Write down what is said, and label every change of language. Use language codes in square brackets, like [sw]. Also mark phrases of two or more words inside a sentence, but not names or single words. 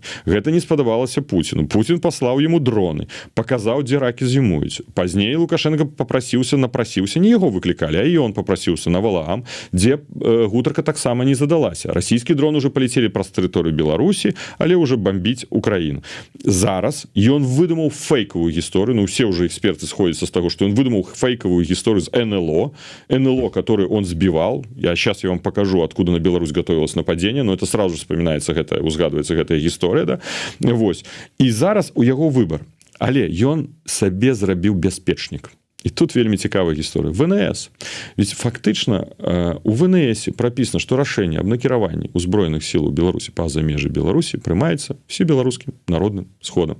[be] Гэта не спадабалася Пуціну. Пуцін паслаў яму дроны, паказаў, дзе ракі зімуюць. Пазней Лукашенко напрасіўся, не яго выклікалі, а ён папрасіўся на Валагам, дзе гутарка таксама не задалася. Расійскі дрон уже паляцелі праз тэрыторыю Беларусі, але уже бомбіць Украіну. Зараз ён выдумаў фейкавую гісторыю, ну, [ru] все уже эксперты сходятся с того, что он выдумал фейковую историю с НЛО, которую он сбивал. Сейчас я вам покажу, откуда на Беларусь готовилось нападение, но это сразу же вспоминается, узгадывается эта история, да? [be] Вот. И зараз у яго выбор. Але ён сабе зрабіў бяспечнік. І тут вельмі цікавая гісторыя. ВНС. Ведь фактычна у ВНС прапісана, што рашэнне аб накіраванні ўзброеных сіл у Беларусі па-за межы Беларусі прымаецца всебеларускім народным сходам.